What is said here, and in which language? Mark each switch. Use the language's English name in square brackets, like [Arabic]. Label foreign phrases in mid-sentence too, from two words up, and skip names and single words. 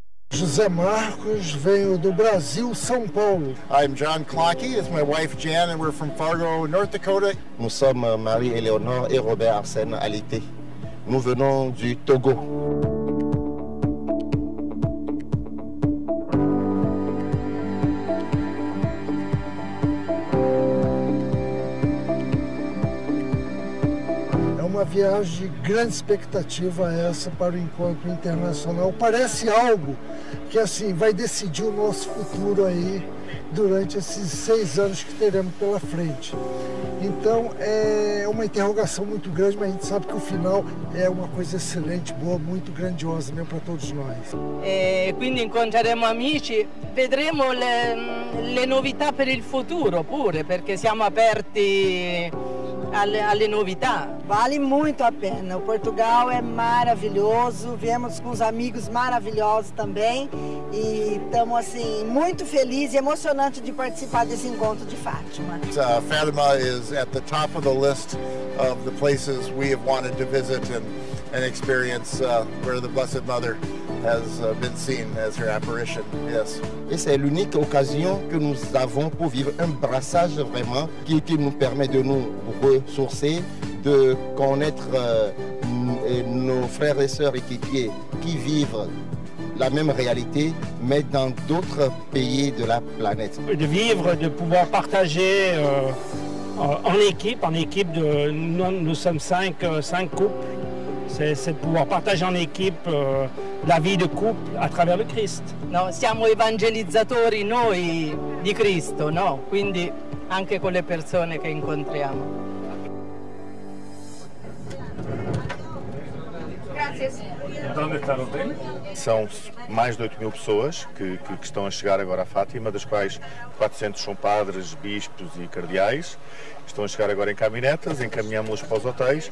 [Portuguese] José Marcos, venho do Brasil, São Paulo. [English] I'm John Clockey, it's my wife Jan, and we're from Fargo, North Dakota. [French] Nous sommes Marie-Éléonore et Robert Arsène Alité. Nous venons du Togo. [Portuguese] Uma viagem de grande expectativa essa para o encontro internacional. Parece algo que assim vai decidir o nosso futuro aí durante esses 6 anos que teremos pela frente. Então é uma interrogação muito grande, mas a gente sabe que o final é uma coisa excelente, boa, muito grandiosa mesmo para todos nós. [Italian] Quindi incontreremo amici, vedremo le novità per il futuro pure, perché siamo aperti alle novità. [Portuguese] Vale muito a pena. O Portugal é maravilhoso. Viemos com os amigos maravilhosos também e estamos assim muito felizes e emocionantes de participar desse encontro de Fátima. [English] Fatima is at the top of the list of the places we have wanted to visit and experience where the Blessed Mother has been seen as her apparition. Yes. [French] Et c'est l'unique occasion que nous avons pour vivre un brassage vraiment qui nous permet de nous ressourcer, de connaître nos frères et sœurs équipiers qui vivent la même réalité, mais dans d'autres pays de la planète. De vivre, de pouvoir partager en équipe, nous sommes 5 couples. C'est de pouvoir partager en équipe la vie de couple à travers le Christ. [Italian] No, siamo evangelizzatori noi di Cristo, no? Quindi anche con le persone che incontriamo. [Portuguese] Onde está o hotel? São mais de 8.000 pessoas que estão a chegar agora a Fátima, das quais 400 são padres, bispos e cardeais. Estão a chegar agora em caminhonetas, encaminhamos-los para os hotéis.